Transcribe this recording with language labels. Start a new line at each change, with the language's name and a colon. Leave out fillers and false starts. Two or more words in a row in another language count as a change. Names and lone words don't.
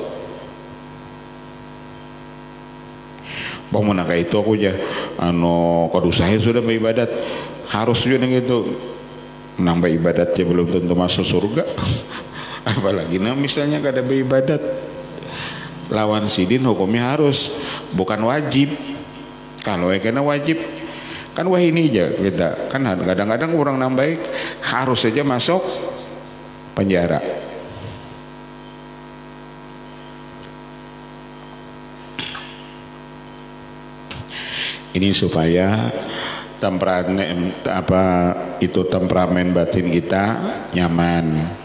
Indonesian: Bang mana kayak itu aku aja, kalau saya sudah beribadat harus juga gitu, nambah ibadatnya belum tentu masuk surga. Apalagi misalnya kada beribadat. Lawan sidin hukumnya harus, bukan wajib. Kalau kena wajib kan wah ini aja kita kan kadang-kadang orang nang baik harus saja masuk penjara. Ini supaya temperamen batin kita nyaman.